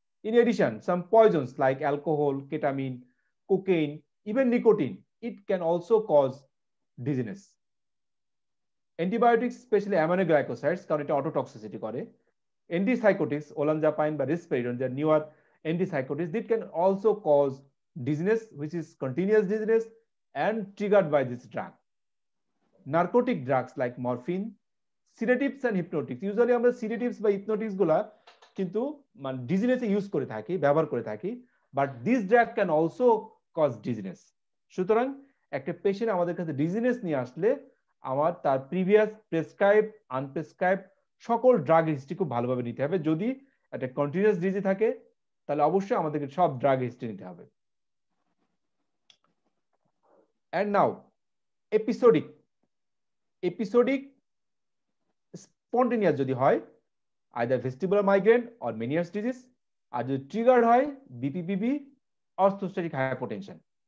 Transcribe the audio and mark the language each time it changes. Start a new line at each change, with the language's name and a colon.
English: In addition some poisons like alcohol, ketamine, cocaine, even nicotine, it can also cause dizziness. Antibiotics specially aminoglycosides,
Bangla: কারণ এটা
English: Ototoxicity করে। Antipsychotics, olanzapine বা risperidone, যে newer antipsychotics, that can also cause dizziness which is continuous dizziness and triggered by this drug. Narcotic drugs like morphine, sedatives and hypnotics, usually
Bangla: আমরা sedatives বা hypnotics গুলা কিন্তু মানে dizziness এ ইউজ করে থাকি,
English: ব্যবহার করে থাকি, but this drug can also cause dizziness.
Bangla: সুতরাং একটা পেশেন্ট আমাদের কাছে dizziness নিয়ে আসলে আমার তার প্রিভিয়াস প্রেসক্রাইব, আনপ্রেসক্রাইব সকল ড্রাগ হিস্ট্রি খুব ভালোভাবে নিতে হবে। যদি একটা কন্টিনিউয়াস ডিজি থাকে, তাহলে অবশ্যই আমাদেরকে সব ড্রাগ হিস্ট্রি নিতে হবে।
English: And now episodic spontaneous
Bangla: যদি হয়,
English: either vestibular migraine or Meniere's disease,
Bangla: আর যদি ট্রিগার্ড হয়
English: BPPV, orthostatic hypotension.